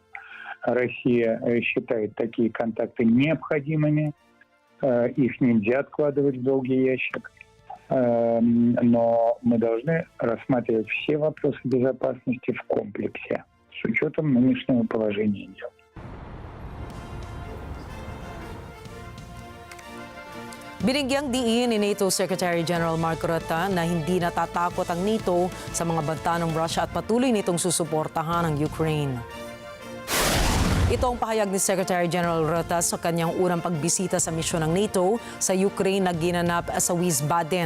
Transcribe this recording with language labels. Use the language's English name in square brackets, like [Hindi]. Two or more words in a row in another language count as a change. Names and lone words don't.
[Russian] Россия считает такие контакты необходимыми, их нельзя откладывать в долгий ящик, но мы должны рассматривать все вопросы безопасности в комплексе с учетом нынешнего положения дел. [Filipino] Binigyang diin ni NATO [English] Secretary General [Filipino] Mark Rutte na hindi natatakot ang NATO sa mga banta ng Russia at patuloy nitong susuportahan ang Ukraine. Ito ang pahayag ni [English] Secretary General [Filipino] Rutte sa kanyang unang pagbisita sa misyon ng NATO sa Ukraine na ginanap sa Wiesbaden.